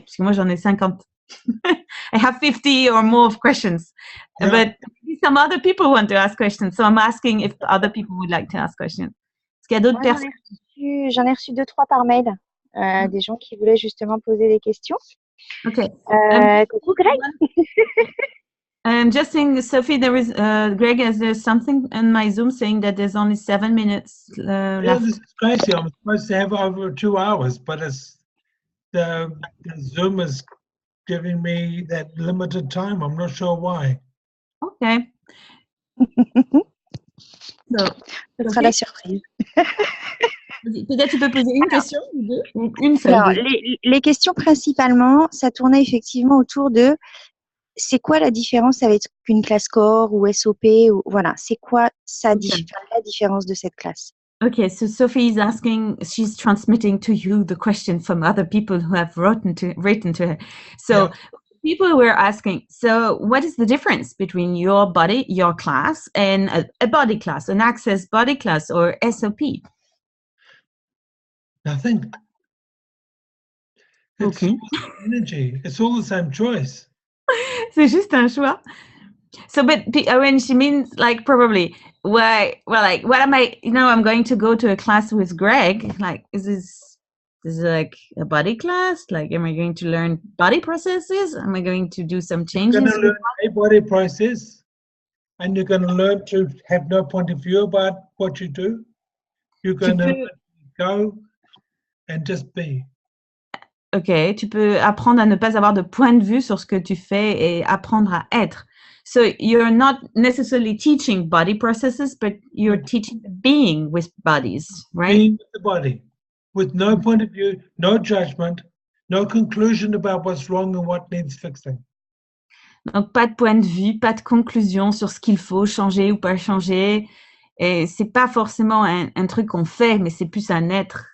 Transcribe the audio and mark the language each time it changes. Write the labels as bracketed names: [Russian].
[French] Parce que moi, j'en ai 50. [English] I have 50 or more of questions. Yeah. But some other people want to ask questions. So I'm asking if other people would like to ask questions. [French] Est-ce qu'il y a d'autres personnes? J'en ai reçu 2-3 par mail. Des gens qui voulaient justement poser des questions. OK. Coucou Greg. [English] Just saying, Sophie, there is Greg, is there something in my Zoom saying that there's only 7 minutes left? Yeah, this is crazy. I'm supposed to have over 2 hours, but it's the Zoom is giving me that limited time. I'm not sure why. Okay. So, [French] ce sera la surprise. Peut-être tu peux poser une question ou deux, ou une seule. Alors, les questions principalement, ça tournait effectivement autour de c'est quoi la différence avec une classe core ou SOP ou voilà, c'est quoi la différence de cette classe? [English] Okay, so Sophie is asking, she's transmitting to you the question from other people who have written to her. So people were asking, so what is the difference between your body, your class, and a body class, an access body class or SOP? Nothing. It's all energy. It's all the same choice. [French] C'est juste un choix. [English] So, but when she means like probably, why? Well, like, what am I? You know, I'm going to go to a class with Greg. Like, is this like a body class? Like, am I going to learn body processes? Am I going to do some changes? You're going to learn a body process, and you're going to learn to have no point of view about what you do. You're going to go and just be. [French] Ok, tu peux apprendre à ne pas avoir de point de vue sur ce que tu fais et apprendre à être. [English] So you're not necessarily teaching body processes, but you're teaching being with bodies, right? Being with the body, with no point of view, no judgment, no conclusion about what's wrong and what needs fixing. [French] Donc pas de point de vue, pas de conclusion sur ce qu'il faut changer ou pas changer. Et c'est pas forcément un truc qu'on fait, mais c'est plus un être.